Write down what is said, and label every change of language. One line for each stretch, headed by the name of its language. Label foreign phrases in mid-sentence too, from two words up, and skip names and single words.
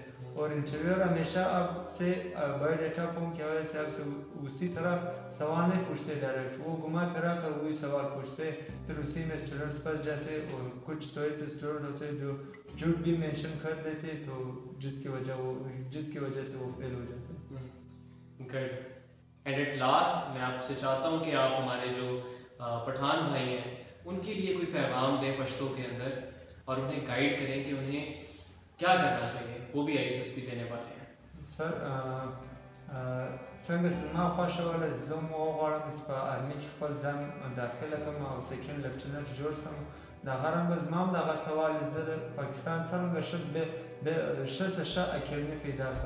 Hindi: और इंटरव्यूअर हमेशा आपसे
English: biodata form
Hindi: की वजह से आपसे उसी तरह सवाल नहीं पूछते डायरेक्ट. वो घुमा फिरा कर वही सवाल पूछते, फिर उसी में स्टूडेंट्स फंस जाते. और कुछ तो ऐसे स्टूडेंट होते हैं जो झूठ भी मेंशन कर देते तो जिसकी वजह से वो फेल हो जाते हैं.
English: Good. And at last
Hindi: मैं आपसे चाहता हूँ कि आप हमारे जो पठान भाई हैं उनके लिए कोई पैगाम दें पश्तो के अंदर और उन्हें गाइड करें कि उन्हें क्या करना चाहिए. वो भी ISSB देने वाले हैं.
Pashto: سر څنګه چې ما خوښه وله زه هم وغواړم چې په آرمي کې خپل ځان داخله کړم او
English: second lieutenant
Pashto: جوړ شم. د هغه رنګه زما هم دغه سوال زه د پاکستان څرنګه ښه څه ښه اکیډمي پیدا کړم.